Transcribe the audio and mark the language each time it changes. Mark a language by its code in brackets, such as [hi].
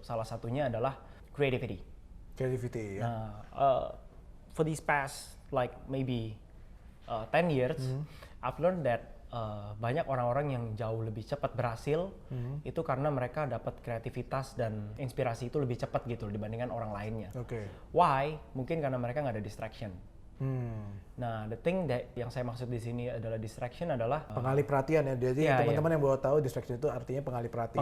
[id] Salah satunya adalah creativity. [en] Creativity ya. Nah, for these past like maybe 10 years, I've learned that [id] banyak orang-orang yang jauh lebih cepat berhasil itu karena mereka dapat kreativitas dan inspirasi itu lebih cepat gitu dibandingkan orang lainnya. [en] Why? [id] Mungkin karena mereka nggak ada distraction. Nah, [en] the thing that [id] yang saya maksud di sini adalah distraction adalah pengalih perhatian ya. Jadi teman-teman yang baru tahu distraction itu artinya pengalih perhatian.